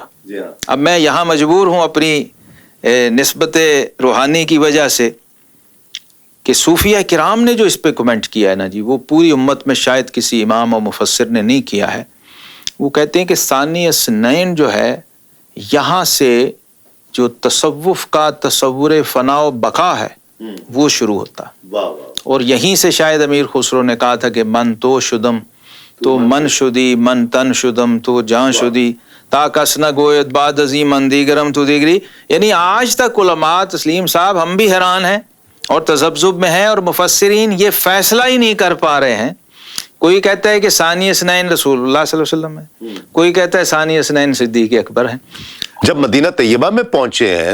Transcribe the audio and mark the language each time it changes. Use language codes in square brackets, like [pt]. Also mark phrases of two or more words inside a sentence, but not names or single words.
[ur] اب میں یہاں مجبور ہوں اپنی نسبت روحانی کی وجہ سے کہ صوفیہ کرام نے جو اس پہ کمنٹ کیا ہے نا جی، وہ پوری امت میں شاید کسی امام و مفسر نے نہیں کیا ہے۔ وہ کہتے ہیں کہ [ar] ثانی اثنین [ur] جو ہے یہاں سے جو تصوف کا تصور فنا و بقا ہے وہ شروع ہوتا ہے، اور یہیں سے شاید امیر خسرو نے کہا تھا کہ [fa] من تو شدم تو من شدی، من تن شدم تو جان شدی، تا کس نہ گوید بعد عظیم من دیگرم تو دیگری۔ [ur] یعنی آج تک علماء تسلیم صاحب ہم بھی حیران ہیں اور تذبذب میں ہیں، اور مفسرین یہ فیصلہ ہی نہیں کر پا رہے ہیں۔ کوئی کہتا ہے کہ [ar] ثانی اثنین [ur] رسول اللہ صلی اللہ علیہ وسلم ہے، کوئی کہتا ہے [ar] ثانی اثنین [ur] صدیق اکبر ہیں۔ جب مدینہ طیبہ میں پہنچے ہیں